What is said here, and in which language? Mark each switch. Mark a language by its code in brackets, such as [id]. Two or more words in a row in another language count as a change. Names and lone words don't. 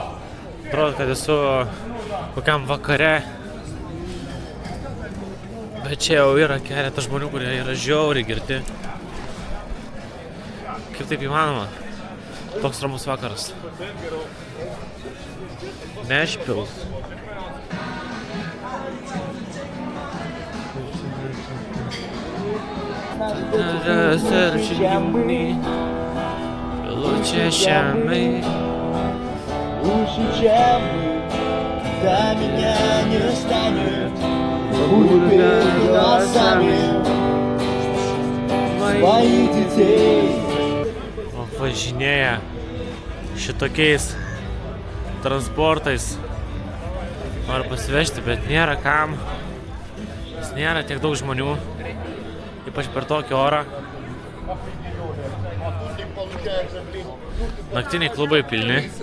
[lt] Atrodo, kad esu kokiam vakare. Bet čia jau yra keletą žmonių, kurie yra žiauriai girti. Kaip taip įmanoma? Toks ramus vakaras. Nešpils. [ru] Лучше, чем мы. Когда меня не станет, буду перед глазами своих детей. [lt] Važinėja šitokiais transportais. Noriu pasivežti, bet nėra kam. Nes nėra tiek daug žmonių. Ypač per tokį orą. Naktiniai klubai pilni.